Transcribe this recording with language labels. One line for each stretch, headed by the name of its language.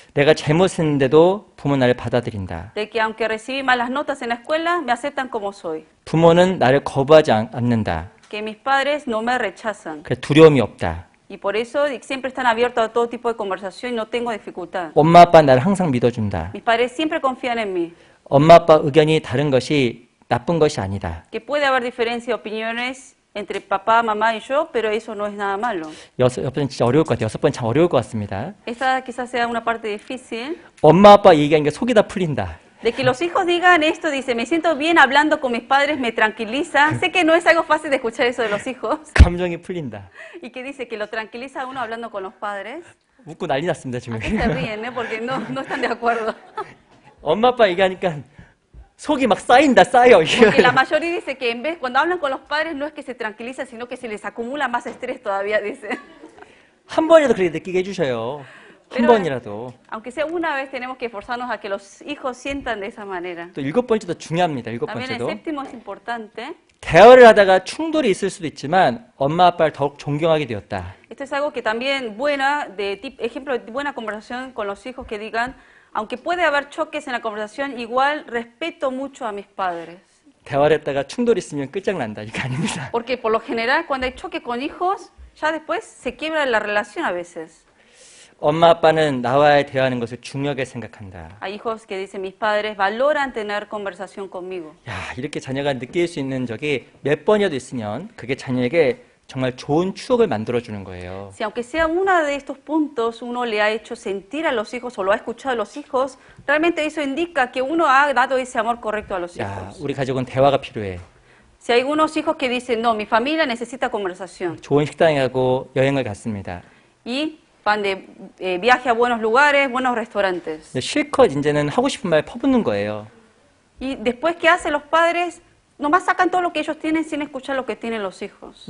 Korean: 내가 잘못했는데도 부모 나를 받아들인다.
Spanish: De que aunque recibí malas notas en la escuela, me aceptan como soy.
Korean: 부모는 나를 거부하지 않는다.
Spanish: Que mis padres no me rechazan.
Korean: 그래서 두려움이 없다.
Spanish: Y por eso siempre están abiertos a todo tipo de conversación y no tengo dificultad.
Korean: 엄마 아빠는 나를 항상 믿어준다.
Spanish: Mis padres siempre confían en mí.
Korean: 엄마 아빠 의견이 다른 것이 나쁜 것이 아니다.
Spanish: Que puede haber diferencia de opiniones entre papá, mamá y yo, pero eso no es nada malo.
Korean: 여섯 번은 진짜 어려울 것 같아요. 6번 참 어려울 것 같습니다.
Spanish: Esta quizás sea una parte difícil.
Korean: 엄마 아빠 얘기하니까 속이 다 풀린다.
Spanish: De que los hijos digan esto, dice, me siento bien hablando con mis padres, me tranquiliza. Sé que no es algo fácil de escuchar eso de los hijos.
Korean: 감정이 풀린다.
Spanish: Y que dice que lo tranquiliza a uno hablando con los padres.
Korean: 웃고 난리 났습니다 지금.
Spanish: ¿A qué se ríen, Porque no están de acuerdo.
Korean: 엄마 아빠 얘기하니까 속이 막 쌓인다 쌓여.
Spanish: Porque la mayoría dice que en vez, cuando hablan con los padres, no es que se tranquilizan, sino que se les acumula más estrés todavía, dice.
Korean: 한 번이라도 그렇게 느끼게 해주셔요. 한 번이라도.
Spanish: Aunque sea una vez, tenemos que esforzarnos a que los hijos sientan de esa manera.
Korean: 또 7번째도 중요합니다.
Spanish: También el
Korean: 7번째도.
Spanish: séptimo es importante.
Korean: 대화를 하다가 충돌이 있을 수도 있지만 엄마 아빠를 더욱 존경하게 되었다.
Spanish: Esto es algo que también ejemplo de buena conversación con los hijos que digan, aunque puede haber choques en la conversación, igual respeto mucho a mis padres.
Korean: 대화를 했다가 충돌이 있으면 끝장난다. 이거 아닙니다.
Spanish: Porque por lo general cuando hay choque con hijos, ya después se quiebra la relación a veces.
Korean: 엄마 아빠는 나와의 대화하는 것을 중요하게 생각한다.
Spanish: Hay hijos que dicen, mis padres valoran tener conversación conmigo.
Korean: 야, 이렇게 자녀가 느낄 수 있는 적이 몇 번이라도 있으면 그게 자녀에게 정말 좋은 추억을 만들어주는 거예요.
Spanish: Si aunque sea uno de estos puntos, uno le ha hecho sentir a los hijos o lo ha escuchado a los hijos, realmente eso indica que uno ha dado ese amor correcto a los
Korean: 야,
Spanish: hijos.
Korean: 우리 가족은 대화가 필요해.
Spanish: Si hay unos hijos que dicen, no, mi familia necesita conversación,
Korean: 좋은 식당에 가고 여행을 갔습니다.
Spanish: y van de viaje a buenos lugares, buenos restaurantes.
Korean: 근데 실컷 이제는 하고 싶은 말 퍼붓는 거예요.
Spanish: Y después, ¿qué hacen los padres? Nomás sacan todo lo que ellos tienen sin escuchar lo que tienen los hijos.